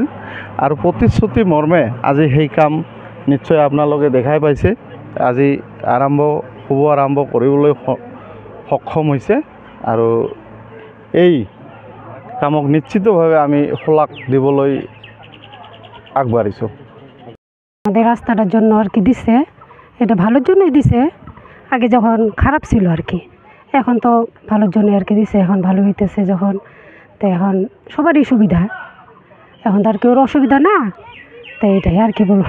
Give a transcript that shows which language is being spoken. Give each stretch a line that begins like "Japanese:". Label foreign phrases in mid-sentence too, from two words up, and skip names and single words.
Assamese: আৰু প্ৰতিশ্ৰুতি মৰ্মে আজি সেই কাম নিশ্চয় আপোনালোকে দেখাই পাইছে, আজি শুভ আৰম্ভ কৰিবলৈ সক্ষম হৈছে। আৰু এই কামক নিশ্চিতভাৱে আমি শলাগ দিবলৈ আগবাঢ়িছোঁ।
Bangla: আমাদের রাস্তাটার জন্য আর কি দিছে, এটা ভালোর জন্যই দিছে। আগে যখন খারাপ ছিল আর কি, এখন তো ভালোর জন্য আর কি দিছে। এখন ভালো হইতেছে যখন, তো এখন সবারই সুবিধা, এখন তো আর কেউ অসুবিধা না। তো এটাই আর কি বলবো।